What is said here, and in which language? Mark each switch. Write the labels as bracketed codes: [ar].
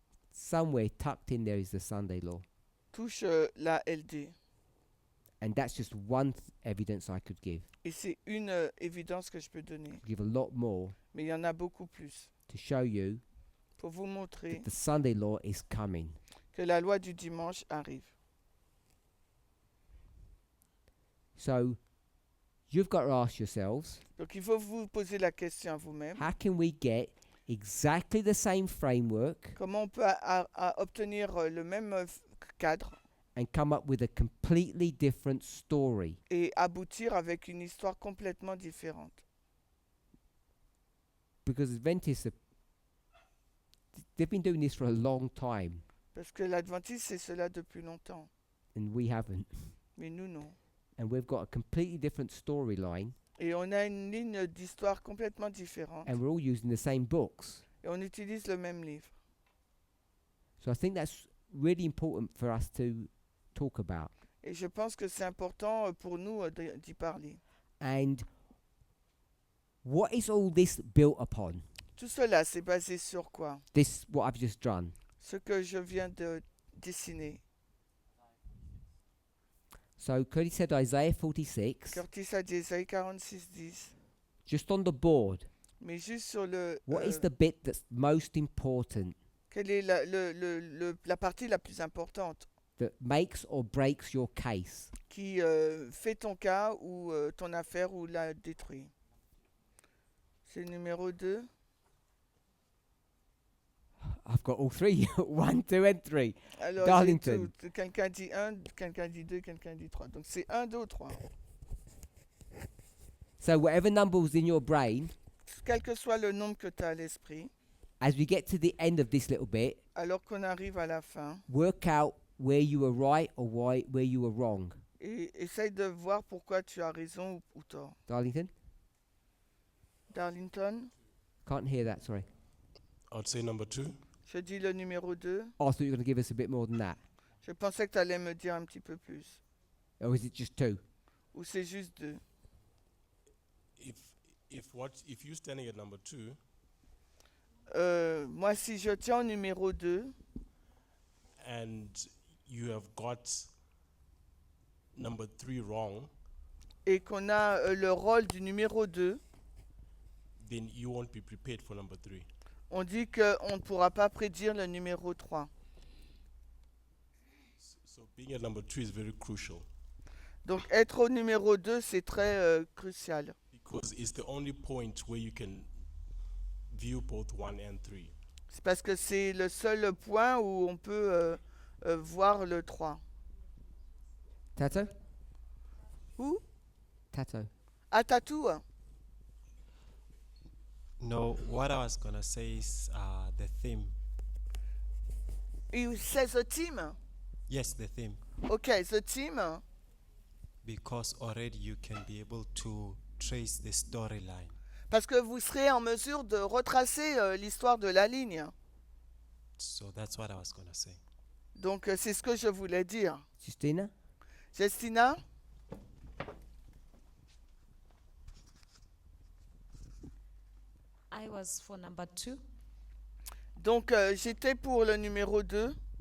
[en] somewhere tucked in there is the Sunday law. [fr] touche la LD. [en] And that's just one evidence I could give. [fr] Et c'est une évidence que je peux donner. [en] Give a lot more [fr] Mais il y en a beaucoup plus. [en] to show you [fr] Pour vous montrer [en] that the Sunday law is coming. [fr] que la loi du dimanche arrive. [en] So you've got to ask yourselves, [fr] Donc il faut vous poser la question à vous-même. [en] how can we get exactly the same framework [fr] Comment on peut obtenir le même cadre [en] and come up with a completely different story? [fr] et aboutir avec une histoire complètement différente? [en] Because Adventists, they've been doing this for a long time, [fr] Parce que l'Adventiste, c'est cela depuis longtemps. [en] and we haven't. [fr] Mais nous, non. [en] And we've got a completely different storyline, [fr] Et on a une ligne d'histoire complètement différente. [en] and we're all using the same books. [fr] Et on utilise le même livre. [en] So I think that's really important for us to talk about. [fr] Et je pense que c'est important pour nous d'y parler. [en] And what is all this built upon? [fr] Tout cela, c'est basé sur quoi? [en] This, what I've just done. [fr] Ce que je viens de dessiner. [en] So Curtis said Isaiah 46, [fr] Curtis a dit Isaïe 46, 10. [en] just on the board. [fr] Mais juste sur le... [en] What is the bit that's most important, [fr] quelle est la partie la plus importante [en] that makes or breaks your case? [fr] qui fait ton cas ou ton affaire ou la détruit? C'est le numéro 2. [en] I've got all three. 1, 2 and 3. [fr] Alors, Darlington. quelqu'un dit 1, quelqu'un dit 2, quelqu'un dit 3. Donc c'est 1, 2 ou 3. [en] So whatever number was in your brain, [fr] Quel que soit le nombre que tu as à l'esprit, [en] as we get to the end of this little bit, [fr] alors qu'on arrive à la fin, [en] work out where you were right or where you were wrong. [fr] et essaye de voir pourquoi tu as raison ou tort. [en] Darlington? [fr] Darlington, [en] Can't hear that, sorry. I'd say number 2. [fr] je dis le numéro 2. [en] Oh, I thought you were going to give us a bit more than that. [fr] Je pensais que tu allais me dire un petit peu plus. [en] Or is it just 2? [fr] Ou c'est juste 2. [en] If you're standing at number 2, [fr] Moi, si je tiens au numéro 2, [en] and you have got number 3 wrong, [fr] et qu'on a le rôle du numéro 2, [en] then you won't be prepared for number 3. [fr] on dit qu'on ne pourra pas prédire le numéro 3. [en] So being at number 2 is very crucial [fr] Donc être au numéro 2, c'est très crucial. [en] because it's the only point where you can view both 1 and 3. [fr] C'est parce que c'est le seul point où on peut voir le 3. [en] Tato? [fr] Où? [en] Tato. [fr] À Tatou, hein. [en] No, what I was gonna say is the theme. It says a team. Yes, the theme. Okay, the team. Because already you can be able to trace the storyline. [fr] Parce que vous serez en mesure de retracer l'histoire de la ligne. [en] So that's what I was gonna say. [fr] Donc c'est ce que je voulais dire. [en] Justina? [fr] Justina? [en] I was for number 2 [fr] Donc j'étais pour le numéro 2